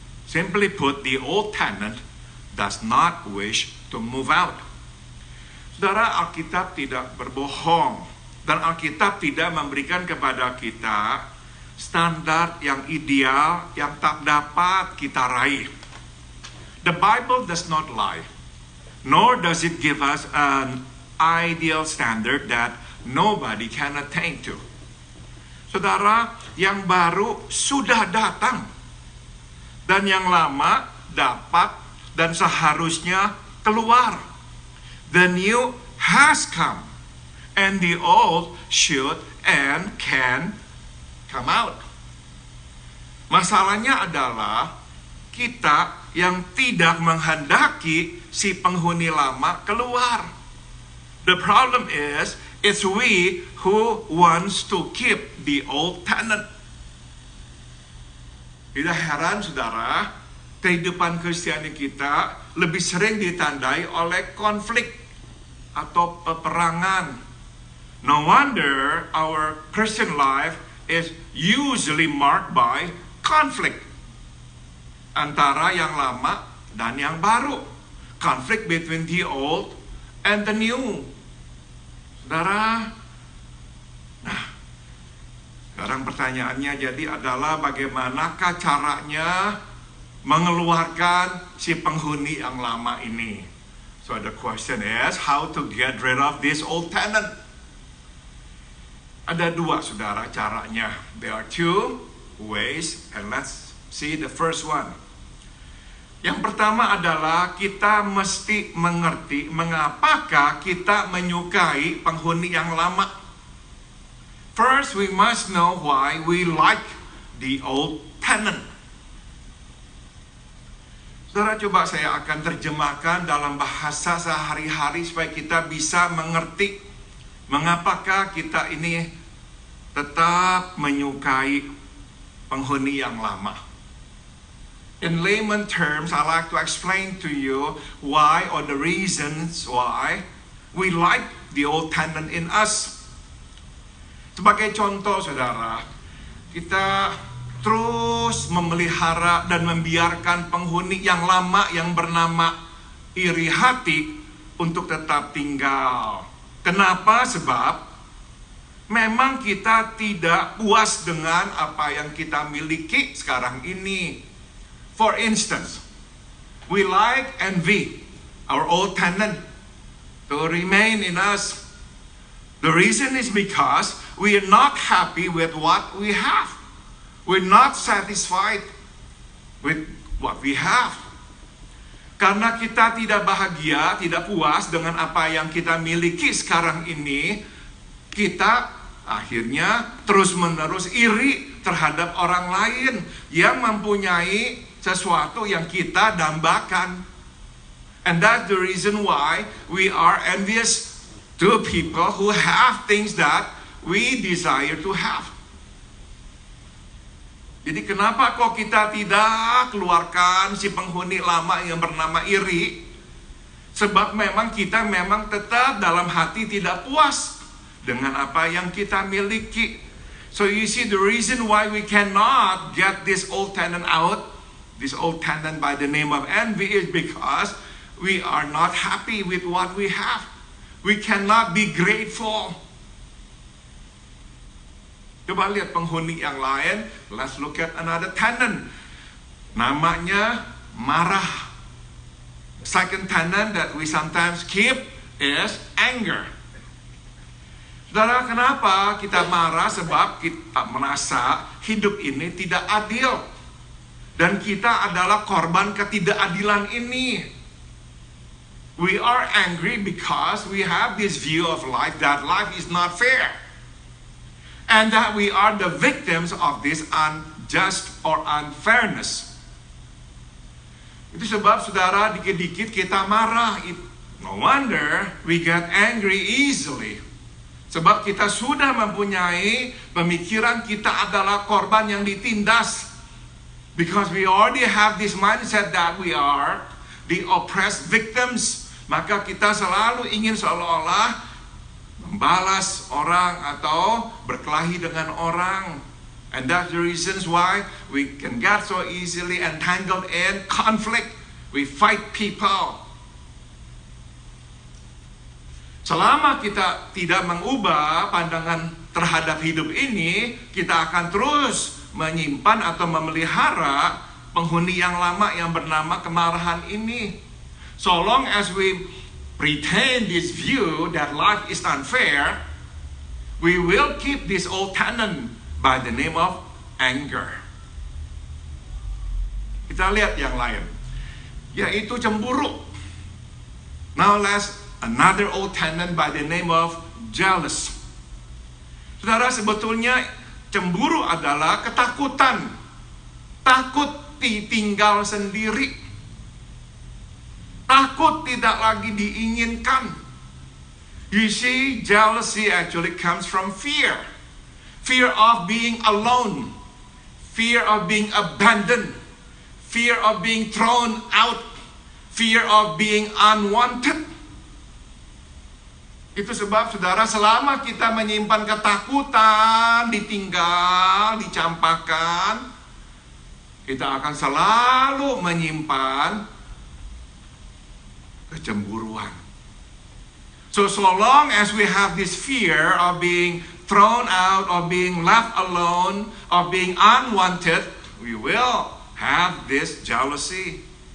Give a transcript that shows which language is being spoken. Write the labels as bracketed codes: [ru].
[en] Simply put, the old tenant does not wish to move out. [id] Saudara, Alkitab tidak berbohong, dan Alkitab tidak memberikan kepada kita standar yang ideal yang tak dapat kita raih. [en] The Bible does not lie, nor does it give us an ideal standard that nobody can attain to. [id] Saudara, yang baru sudah datang, dan yang lama dapat dan seharusnya keluar. [en] The new has come, and the old should and can come out. [id] Masalahnya adalah kita yang tidak menghendaki si penghuni lama keluar. [en] The problem is, it's we who wants to keep the old tenant. [id] Tidak heran saudara, kehidupan Kristiani kita lebih sering ditandai oleh konflik atau peperangan. [en] No wonder our Christian life is usually marked by conflict [id] antara yang lama dan yang baru. [en] Conflict between the old and the new. [id] Saudara, nah, sekarang pertanyaannya jadi adalah bagaimanakah caranya mengeluarkan si penghuni yang lama ini? [en] So the question is, how to get rid of this old tenant? [id] Ada dua saudara caranya. [en] There are two ways, and let's see the first one. [id] Yang pertama adalah kita mesti mengerti mengapakah kita menyukai penghuni yang lama. [en] First, we must know why we like the old tenant. [id] Saudara, coba saya akan terjemahkan dalam bahasa sehari-hari supaya kita bisa mengerti mengapakah kita ini tetap menyukai penghuni yang lama. [en] In layman terms, I like to explain to you why or the reasons why we like the old tenant in us. [id] Sebagai contoh, saudara, kita terus memelihara dan membiarkan penghuni yang lama yang bernama iri hati untuk tetap tinggal. Kenapa? Sebab memang kita tidak puas dengan apa yang kita miliki sekarang ini. [en] For instance, we like envy our old tenant to remain in us. The reason is because we are not happy with what we have. We're not satisfied with what we have. [id] Karena kita tidak bahagia, tidak puas dengan apa yang kita miliki sekarang ini, kita akhirnya terus-menerus iri terhadap orang lain yang mempunyai sesuatu yang kita dambakan. [en] And that's the reason why we are envious to people who have things that we desire to have. [id] Jadi kenapa kok kita tidak keluarkan si penghuni lama yang bernama iri? Sebab memang kita memang tetap dalam hati tidak puas dengan apa yang kita miliki. [en] So you see the reason why we cannot get this old tenant out, this old tenant by the name of envy, is because we are not happy with what we have. We cannot be grateful. [id] Coba lihat penghuni yang lain. [en] Let's look at another tenant. [id] Namanya marah. [en] Second tenant that we sometimes keep is anger. [id] Saudara, kenapa kita marah? Sebab kita merasa hidup ini tidak adil. Dan kita adalah korban ketidakadilan ini. [en] We are angry because we have this view of life that life is not fair. And that we are the victims of this unjust or unfairness. [id] Itu sebab saudara dikit-dikit kita marah. [en] No wonder we get angry easily. [id] Sebab kita sudah mempunyai pemikiran kita adalah korban yang ditindas. [en] Because we already have this mindset that we are the oppressed victims. [id] Maka kita selalu ingin seolah-olah membalas orang atau berkelahi dengan orang. [en] And that's the reasons why we can get so easily entangled in conflict. We fight people. [id] Selama kita tidak mengubah pandangan terhadap hidup ini, kita akan terus menyimpan atau memelihara penghuni yang lama yang bernama kemarahan ini. [en] So long as we retain this view that life is unfair, we will keep this old tenant by the name of anger. [id] Kita lihat yang lain, yaitu cemburu. [en] Now let's another old tenant by the name of jealous. [id] Saudara, sebetulnya cemburu adalah ketakutan. Takut mati tinggal sendiri. Takut tidak lagi diinginkan. [en] You see, jealousy actually comes from fear. Fear of being alone. Fear of being abandoned. Fear of being thrown out. Fear of being unwanted. [id] Itu sebab saudara, selama kita menyimpan ketakutan, ditinggal, dicampakkan, kita akan selalu menyimpan kecemburuan. [en] So long as we have this fear of being thrown out, of being left alone, of being unwanted, we will have this jealousy.